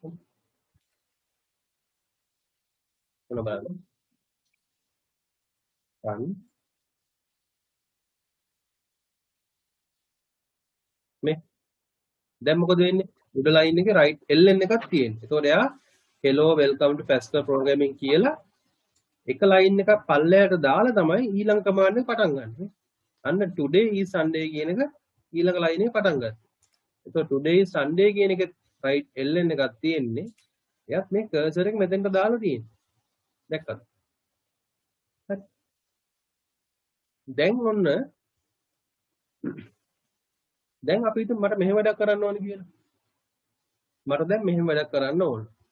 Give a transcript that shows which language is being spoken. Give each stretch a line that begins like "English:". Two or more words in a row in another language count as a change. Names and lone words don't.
Sinhala: මොන බලන්න රන් මේ දැන් මොකද වෙන්නේ උඩ ලයින් එකේ රයිට් එල්ලෙන් එකක් තියෙන්නේ එතකොට එයා
English: hello welcome to Pascal programming
Sinhala: කියලා එක ලයින් එකක් පල්ලෙහාට දාලා තමයි ඊළඟ කමාන්ඩ් එක පටන් ගන්න. අන්න
English: today is Sunday
Sinhala: කියන එක ඊළඟ ලයින් එකේ පටන් ගන්න. එතකොට
English: today is Sunday
Sinhala: කියන එක right ln එකක් තියෙන්නේ. එයත් මේ cursor එක මෙතෙන්ට දාලා තියෙන්නේ. දැක්කද? හරි. දැන් ඔන්න දැන් අපි හිතමු මට මෙහෙම වැඩක් කරන්න ඕනේ කියලා. මට දැන් මෙහෙම වැඩක් කරන්න ඕන.